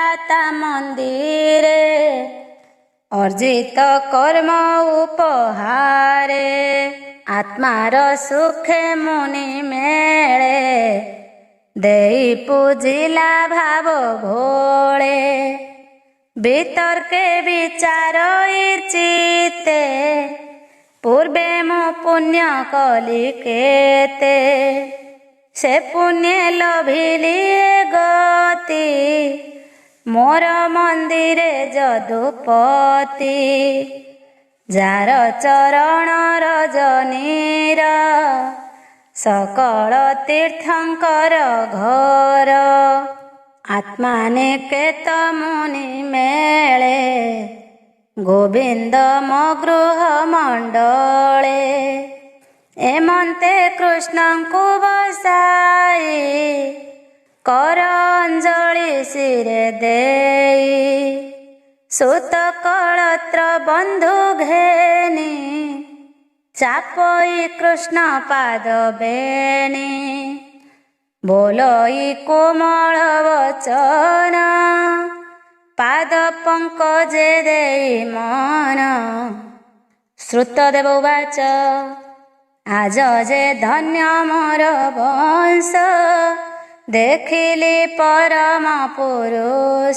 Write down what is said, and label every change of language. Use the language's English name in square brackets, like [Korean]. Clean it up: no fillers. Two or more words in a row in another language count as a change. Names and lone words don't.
[Odia] ତା ମନ୍ଦିରେ ଅର୍ଜିତ କର୍ମ ଉପହାରେ ଆତ୍ମାର ସୁଖେ ମୁନି ମେଳେ ଦେଇ ପୂଜିଲା ଭାବ ଭୋଳେ ବିତର୍କେ ବିଚାର ଚିତ୍ତେ ପୂର୍ବେ ମୁ ପୁଣ୍ୟ କଲି କେତେ ସେ ପୁଣ୍ୟ ଲଭିଲି ଗତି ମୋର ମନ୍ଦିରେ ଯଦୁପତି ଯାର ଚରଣ ରଜନୀର ସକଳ ତୀର୍ଥଙ୍କର ଘର ଆତ୍ମାନେ କେତ ମୁନି ମେଳେ ଗୋବିନ୍ଦ ମୋ ଗୃହ ମଣ୍ଡଳେ ଏମନ୍ତେ କୃଷ୍ଣ କୋ ବସାଇ କର ଅଞ୍ଜଳି ଶିରେ ଦେଇ ସୁତ କଳତ୍ର ବନ୍ଧୁ ଘେନି ଚାପଇ କୃଷ୍ଣ ପାଦ ବେଣୀ ବୋଲଇ କୋମଳ ବଚନ, ପାଦ ପଙ୍କଜେ ଦେଇ ମନ। ଶ୍ରୁତଦେବ ଉବାଚ ଆଜ ଯେ ଧନ୍ୟ ମୋର ବଂଶ, ଦେଖିଲି ପରମ ପୁରୁଷ।